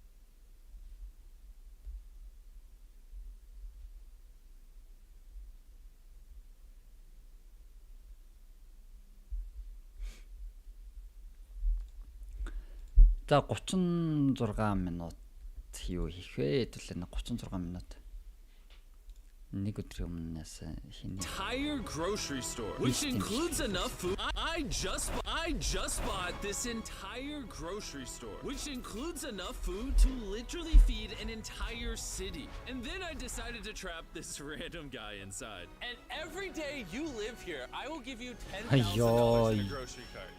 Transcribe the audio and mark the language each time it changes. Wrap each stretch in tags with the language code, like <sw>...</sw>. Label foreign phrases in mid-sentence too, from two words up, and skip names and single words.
<mn>За 36 минут юу хийх вэ? Хэдүүлээ 36 минут. Нэг өдрийн өмнөөс хин</mn> <en>entire grocery store, which includes enough food. I just bought this entire grocery store, which includes enough food to literally feed an entire city. And then I decided to trap this random guy inside. And every day you live here, I will give you $10,000 in a grocery cart.</en>